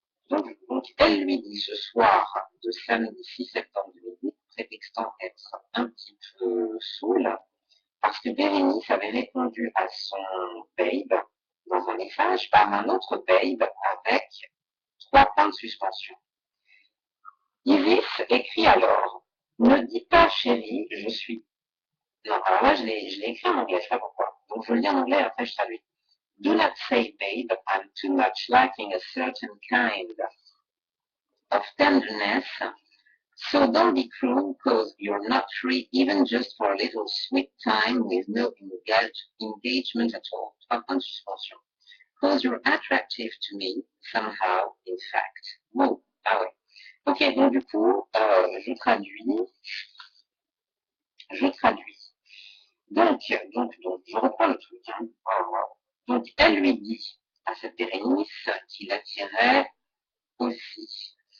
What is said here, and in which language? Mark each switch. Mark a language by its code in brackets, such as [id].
[fr] Donc, elle lui dit ce soir de samedi 6 septembre 2008, prétextant être un petit peu saoule, parce que Bérénice avait répondu à son babe dans un message par un autre babe avec 3 points de suspension. Iris écrit alors, ne dis pas chérie, je suis... Non, alors là je l'ai écrit en anglais, je sais pas pourquoi. Donc je le lis en anglais, après je traduis. [en] Do not say babe, I'm too much liking a certain kind of tenderness, so don't be cruel because you're not free even just for a little sweet time with no engagement at all. [fr] 3 points de suspension. [en] Because you're attractive to me, somehow, in fact. [fr] Wow, ah ouais. Ok, donc du coup, je traduis. Donc, je reprends le truc. Hein. Donc, elle lui dit à cette Bérénice qu'il l'attirait aussi.